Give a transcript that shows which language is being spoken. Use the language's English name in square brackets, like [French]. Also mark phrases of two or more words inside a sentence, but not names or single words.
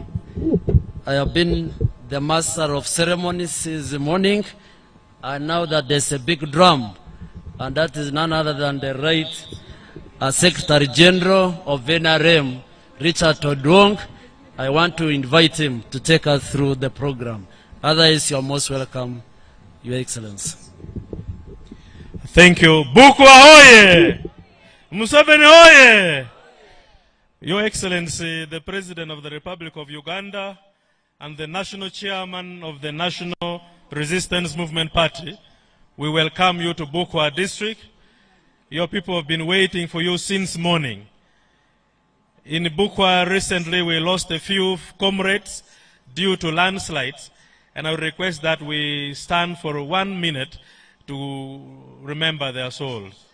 [English] I have been the master of ceremonies since the morning, and now that there's a big drum, and that is none other than the right Secretary General of NRM, Richard Odwong. I want to invite him to take us through the program. Otherwise, you're most welcome, Your Excellency. Thank you. Bukwo oye! Museveni oye! Your Excellency, the President of the Republic of Uganda and the National Chairman of the National Resistance Movement Party, we welcome you to Bukwo District. Your people have been waiting for you since morning. In Bukwo recently, we lost a few comrades due to landslides, and I would request that we stand for 1 minute to remember their souls.